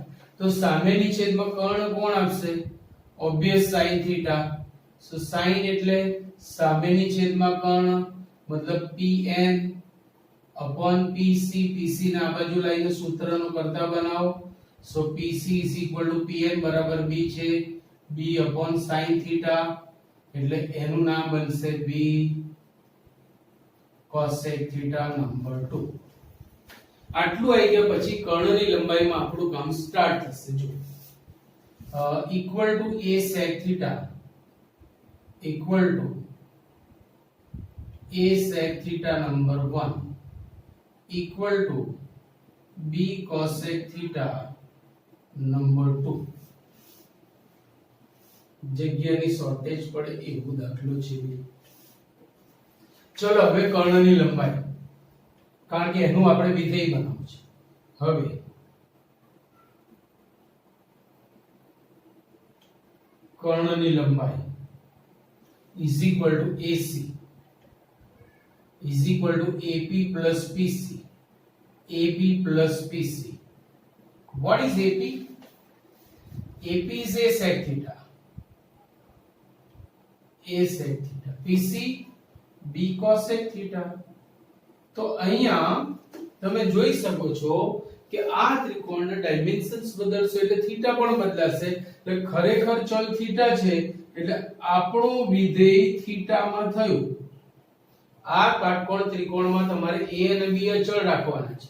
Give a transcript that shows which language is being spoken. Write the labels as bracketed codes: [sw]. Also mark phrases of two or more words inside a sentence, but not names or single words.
[gu] તો સામેની છેદમાં કર્ણ કોણ આપશે? ઓબ્વિયસ sin થીટા. સો sin એટલે સામેની છેદમાં કર્ણ મતલબ [en] PN upon PC. [gu] PC ના આ બાજુ લાઈને સૂત્રનો કરતા બનાવો. સો [en] PC is equal to PN [gu] બરાબર B છે. [en] B upon sin [gu] થીટા એટલે એનું નામ બનશે B cosec થીટા નંબર 2. આટલું આવી ગયા પછી કર્ણની લંબાઈમાં આપણું કામ સ્ટાર્ટ થશે. [en] જો equal to a sec theta equal to a sec theta number 1 equal to b cosec theta number 2. [gu] જગ્યાની શોર્ટેજ પડે એવું દાખલો છે. ચલો હવે કર્ણની લંબાઈ, કારણ કે એનું આપણે વિધેય બનાવવું છે. હવે કર્ણની લંબાઈ [en] is equal to AC is equal to AP plus PC. AP plus PC. What is AP? AP is a sec theta. A sec theta. PC B cosec theta. [gu] તો અહીંયા તમે જોઈ શકો છો કે આ ત્રિકોણના ડાયમેન્શન્સ બદલશે એટલે થીટા પણ બદલાશે. એટલે ખરેખર ચલ થીટા છે એટલે આપણું વિધેય થીટામાં થયું. આ કાટકોણ ત્રિકોણમાં તમારે a અને b અચળ રાખવાના છે.